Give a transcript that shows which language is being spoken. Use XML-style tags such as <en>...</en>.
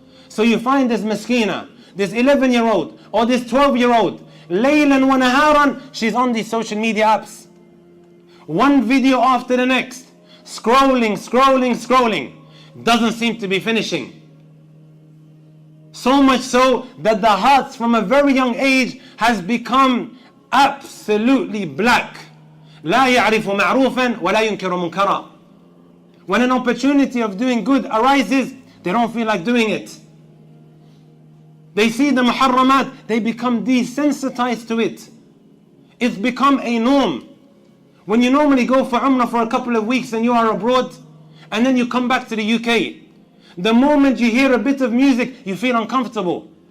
<en>So you find this miskina, this 11-year-old or this 12-year-old,</en> <ar>laylan wa naharan,</ar> <en>she's on these social media apps. One video after the next, scrolling, doesn't seem to be finishing. So much so that the hearts from a very young age has become absolutely black.</en> <ar>لا يعرف معروفا ولا ينكر منكرا.</ar> <en>When an opportunity of doing good arises, they don't feel like doing it. They see the muharramat, they become desensitized to it. It's become a norm. When you normally go for Umrah for a couple of weeks and you are abroad, and then you come back to the UK, the moment you hear a bit of music, you feel uncomfortable.</en>